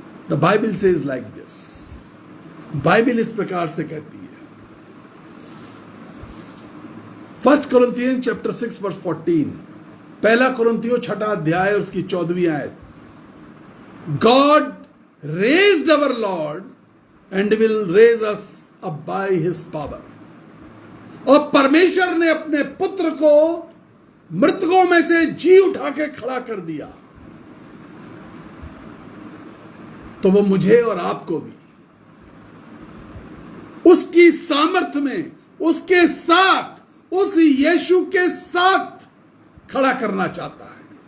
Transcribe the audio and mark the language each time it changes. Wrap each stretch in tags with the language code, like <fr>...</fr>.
<en>The Bible says like this.</en> <hi>Bible इस प्रकार से कहती है,</hi> <en>1 Corinthians chapter 6 verse 14,</en> <hi>1 कुरिन्थियों 6 अध्याय उसकी 14वीं आयत।</hi> <en>God raised our Lord and will raise us up by his power।</en> <hi>और परमेश्वर ने अपने पुत्र को मृतकों में से जी उठा के खड़ा कर दिया, तो वो मुझे और आपको भी उसकी सामर्थ्य में, उसके साथ, उस यीशु के साथ खड़ा करना चाहता है।</hi>